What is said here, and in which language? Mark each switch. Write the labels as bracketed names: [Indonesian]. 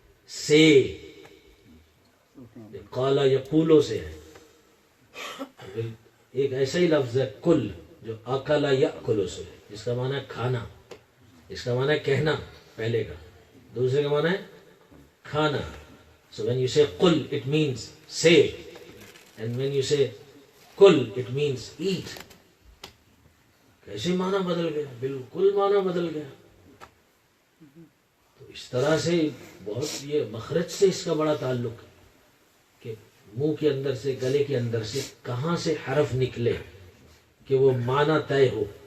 [Urdu] سے قالا یقولو سے ہے. ایک ایسا ہی لفظ ہے کل جو اکلا یاکلو سے ہے، جس کا معنی ہے کھانا. اس کا معنی ہے کہنا پہلے کا، دوسرے کا معنی ہے کھانا. [English] So when you say قل it means say, and when you say کل it means eat. [Urdu] کیسے معنی بدل گیا؟ بالکل معنی بدل گیا. تو اس طرح سے بہت یہ مخرج سے اس کا بڑا تعلق ہے کہ منہ کے اندر سے، گلے کے اندر سے کہاں سے حرف نکلے کہ وہ معنی طے ہو.